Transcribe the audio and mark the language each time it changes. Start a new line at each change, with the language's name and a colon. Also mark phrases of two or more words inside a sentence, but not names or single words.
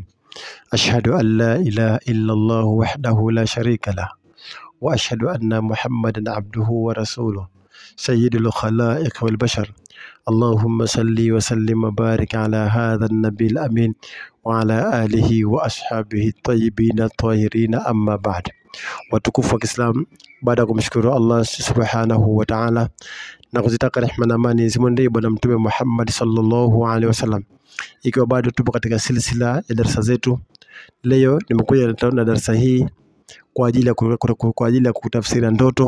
Arabic: أشهد أن لا إله إلا الله وحده لا شريك له، وأشهد أن محمدا عبده ورسوله سيد الخلائق والبشر. اللهم صل وسلم وبارك على هذا النبي الأمين وعلى آله وأصحابه الطيبين الطاهرين. أما بعد.
Swahili: Watukufu wa Kiislamu, baada ya kumshukuru Allah
Arabic: سبحانه وتعالى
Swahili: na kuzitaka rehema na amani zimwendee bwana mtume Muhammad
Arabic: صلى الله عليه وسلم,
Swahili: ikiwa bado tupo katika silsila ya darasa zetu, leo nimekuja na darasa hii kwa ajili ya kutafsiri ndoto.